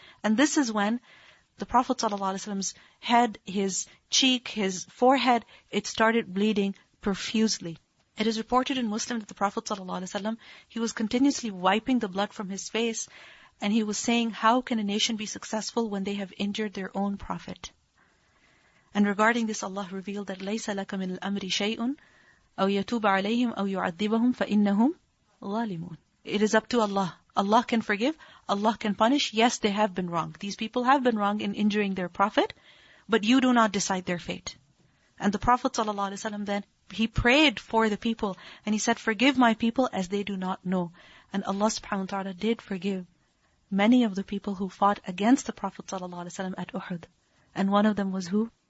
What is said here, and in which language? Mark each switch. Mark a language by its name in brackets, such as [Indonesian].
[English] And this is when the Prophet ﷺ's head, his cheek, his forehead, it started bleeding profusely. It is reported in Muslim that the Prophet ﷺ, he was continuously wiping the blood from his face, and he was saying, how can a nation be successful when they have injured their own Prophet? And regarding this, Allah revealed that [Arabic] لَيْسَ لَكَ مِنَ الْأَمْرِ شَيْءٌ أَوْ يَتُوبَ عَلَيْهِمْ أَوْ يُعَذِّبَهُمْ فَإِنَّهُمْ ظَالِمُونَ. [English] It is up to Allah. Allah can forgive, Allah can punish. Yes, they have been wrong. These people have been wrong in injuring their Prophet, but you do not decide their fate. And the Prophet ﷺ then, he prayed for the people, and he said, forgive my people as they do not know. And Allah subhanahu wa ta'ala did forgive many of the people who fought against the Prophet ﷺ at Uhud. And one of them was who?